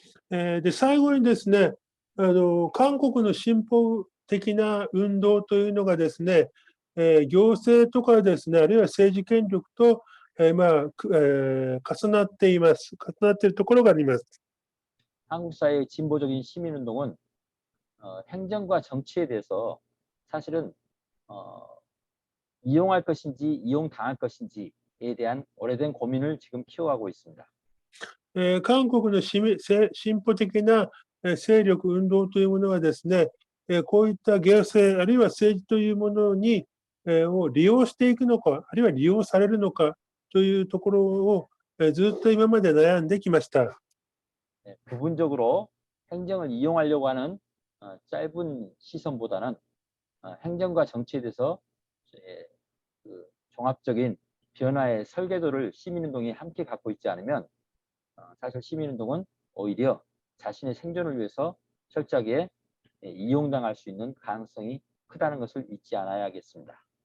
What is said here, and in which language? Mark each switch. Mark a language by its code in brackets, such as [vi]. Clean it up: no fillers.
[ja] で、最後にですね、韓国の進歩的な運動というのがですね、行政とかですね、あるいは政治権力と、重なっています。重なっているところがあります。 [ko] 한국 사회의 진보적인 시민운동은 행정과 정치에 대해서 사실은 이용할 것인지 이용당할 것인지에 대한 오래된 고민을 지금 키워가고 있습니다. [ja] 韓国の進歩的な勢力、運動というものはですね、こういった行政、あるいは政治というものにを利用していくのか、あるいは利用されるのかというところをずっと今まで悩んできました。 [ko] 부분적으로 행정을 이용하려고 하는 짧은 시선보다는 행정과 정치에 대해서 그 종합적인 변화의 설계도를 시민운동이 함께 갖고 있지 않으면 사실 시민운동은 오히려 자신의 생존을 위해서 철저하게 이용당할 수 있는 가능성이 크다는 것을 잊지 않아야겠습니다.